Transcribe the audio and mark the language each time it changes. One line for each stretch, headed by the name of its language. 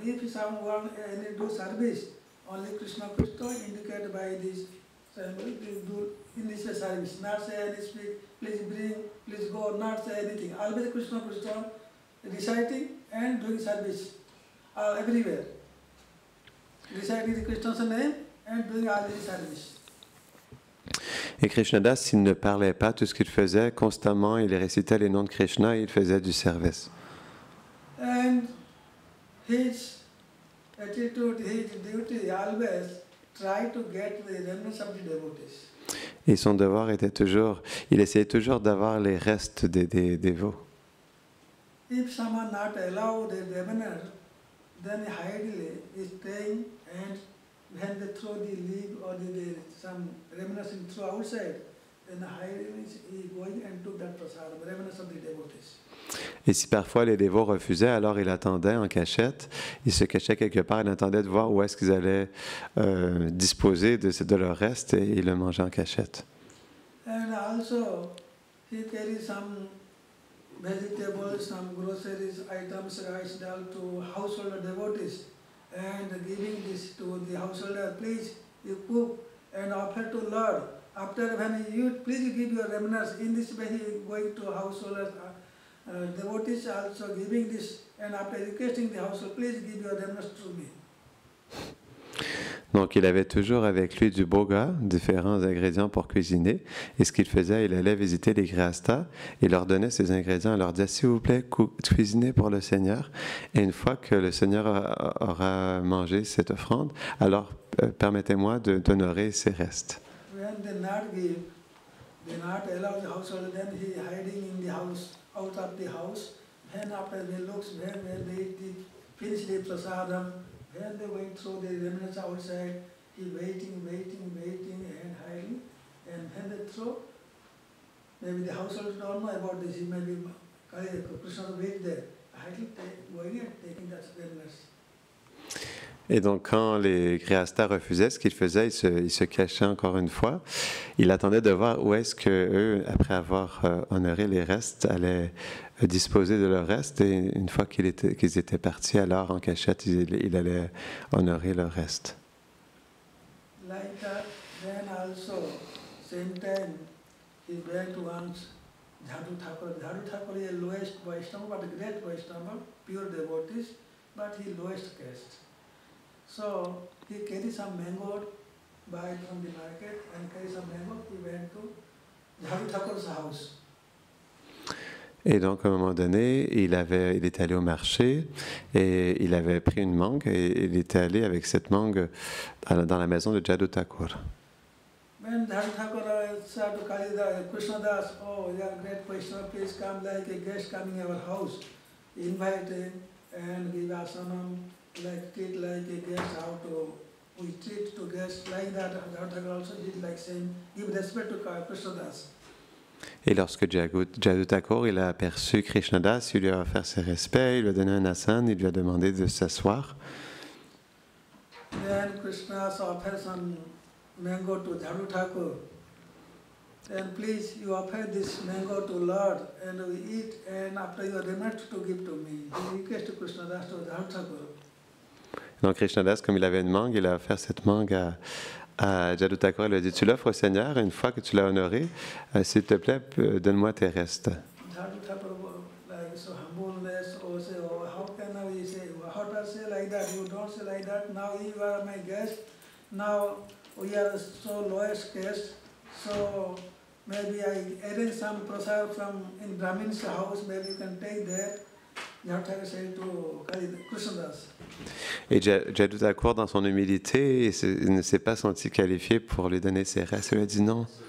English: If someone do service, only Krishna indicate by this symbol, do initial service. Not say any speak, please bring, please go, not say anything. Always Krishna reciting and doing service everywhere. Reciting the Krishna's name and doing all the service.
French: Et Krishnadas, s'il ne parlait pas, tout ce qu'il faisait, constamment, il récitait les noms de Krishna et il faisait du service.
English: And his attitude, his duty, always try to get the remnants of the devotees.
French: Et son devoir était toujours, il essayait toujours d'avoir les restes des dévots.
English: If someone not allow the remnant, then hidely is staying, and when they throw the leaf or some remnants throw outside, then hidely is going and took that prasad, the remnants of the devotees.
French: Et si parfois les dévots refusaient, alors il attendait en cachette, il se cachait quelque part, il attendait de voir où est-ce qu'ils allaient disposer de leur reste, et il le mangeait en cachette.
English: And also, he carries some vegetables, some groceries, items, rice, dal to household devotees, and giving this to the householder, please, you cook and offer to Lord. After when you please give your remnants, in this way he going to householders, devotees also giving this, and after requesting the household, please give your remnants to me.
French: Donc il avait toujours avec lui du boga, différents ingrédients pour cuisiner. Et ce qu'il faisait, il allait visiter les grihastas et leur donnait ces ingrédients. Il leur disait, s'il vous plaît, cuisinez pour le Seigneur. Et une fois que le Seigneur aura mangé cette offrande, alors permettez-moi d'honorer ses restes.
English: When they not give, they not allow the household, then he hiding in the house, out of the house. Then after they looks, when they finish the prasadam, when they went through the remnants outside, he waiting and hiding. And when they throw, maybe the household don't know about this, he maybe Krishna wait there, hiding, going and taking that remnants.
French: Et donc, quand les Grihasthas refusaient ce qu'ils faisaient, ils se cachaient encore une fois. Il attendait de voir où est-ce qu'eux, après avoir honoré les restes, allaient disposer de leur reste. Et une fois qu'ils étaient partis, alors en cachette, il allait honorer leur reste.
English: Like that, then also, same time, he went once Jadu Thakur. Jadu Thakur is the lowest Vaishnava, but a great Vaishnava, pure devotees, but he lowest caste. So he carried some mango, buy from the market, and carry some mango. He went to Jadu Thakur's house.
French: Et donc, à un moment donné, il était allé au marché et il avait pris une mangue et il était allé avec cette mangue dans la maison de Jadu Thakur.
English: When Jadu Thakur said to Krishna Das, oh, you are great Vaishnava, please come like a guest coming our house. Invite him and give asanam, like treat like a guest, how to we treat to guests like that. Jadu Thakur also did like same, give respect to Krishna Das.
French: Et lorsque Jadu Thakur il a aperçu Krishnadas, il lui a offert ses respects, il lui a donné un asana, il lui a demandé de s'asseoir.
English: Then Krishna offered some mango to Jadu Thakur. And please, you offer this mango to Lord, and we eat, and after you are remembered to give to me. He requested Krishnadas to Jadu Thakur.
French: Donc Krishnadas, comme il avait une mangue, il a offert cette mangue à Jadu Thakur. Il lui a dit, tu l'offres au Seigneur, une fois que tu l'as honoré, s'il te plaît, donne-moi tes restes.
English: Jadu Thakur, like so humbleness, or say, oh, how can we say, how to say like that? You don't say like that. Now you are my guest. Now we are so lowest caste. So maybe I arrange some prasad from in Brahmin's house. Maybe you can take that. Jadu Thakur said to Krishnadas.
French: Et Jadu Thakur, dans son humilité, il ne s'est pas senti qualifié pour lui donner ses restes. Il lui a dit non.